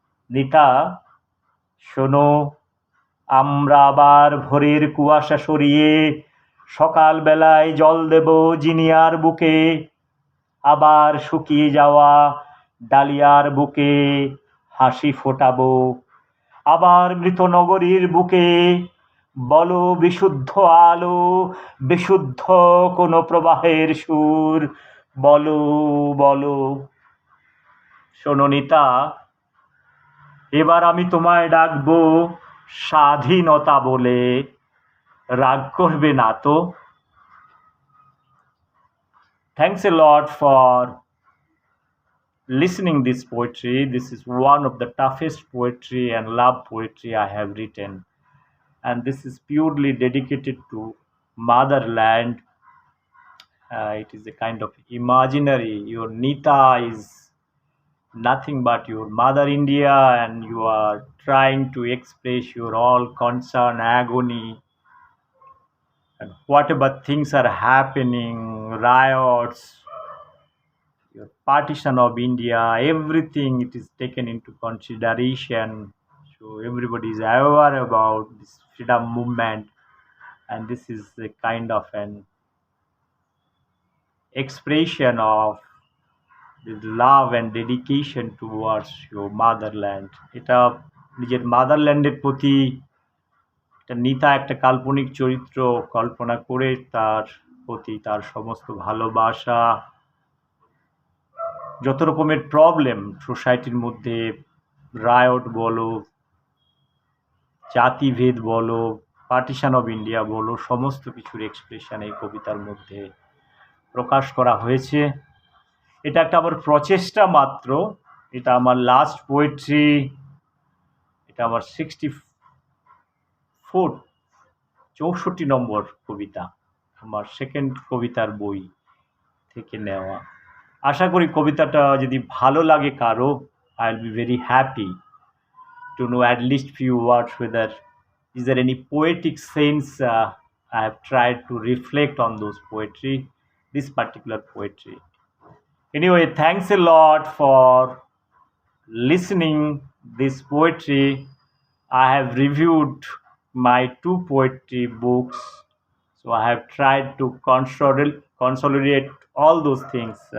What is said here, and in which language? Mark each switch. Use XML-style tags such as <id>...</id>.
<bn>নিতা শোনো, আমরা আবার ভোরের কুয়াশা সরিয়ে সকালবেলায় জল দেব জিনিয়ার বুকে, আবার শুকিয়ে যাওয়া ডালিয়ার বুকে হাসি ফোটাবো, আবার মৃত নগরীর বুকে বলো বিশুদ্ধ আলো, বিশুদ্ধ কোনো প্রবাহের সুর, বলো বলো। শোনো নিতা, এবার আমি তোমায় ডাকবো স্বাধীনতা বলে, রাগ করবে না তো?</bn> <en>Thanks a lot for listening this poetry. This is one of the toughest poetry and love poetry I have written, and this is purely dedicated to motherland. It is a kind of imaginary. Your Nita is nothing but your mother India, and you are trying to express your all concern, agony, and whatever things are happening, riots, your partition of India, everything it is taken into consideration. So everybody is aware about this freedom movement, and this is a kind of an expression of the love and dedication towards your motherland.</en> <bn>এটা নিজের মাদারল্যান্ডের প্রতি একটা নিতা একটা কাল্পনিক চরিত্র কল্পনা করে তার প্রতি তার সমস্ত ভালোবাসা, যত রকমের প্রবলেম সোসাইটির মধ্যে, রায়ট বলো, জাতিভেদ বলো, পার্টিশন অফ ইন্ডিয়া বলো, সমস্ত কিছুর এক্সপ্রেশন এই কবিতার মধ্যে প্রকাশ করা হয়েছে। এটা একটা আমার প্রচেষ্টা মাত্র, এটা আমার লাস্ট পোয়েট্রি, এটা আমার 64 নম্বর কবিতা, আমার সেকেন্ড কবিতার বই থেকে নেওয়া। আশা করি কবিতাটা যদি ভালো লাগে কারো,</bn> <en>I will be very happy to know at least few words whether is there any poetic sense. I have tried to reflect on those poetry, this particular poetry. Anyway, thanks a lot for listening this poetry. I have reviewed my 2 poetry books, so I have tried to consolidate all those things,</en>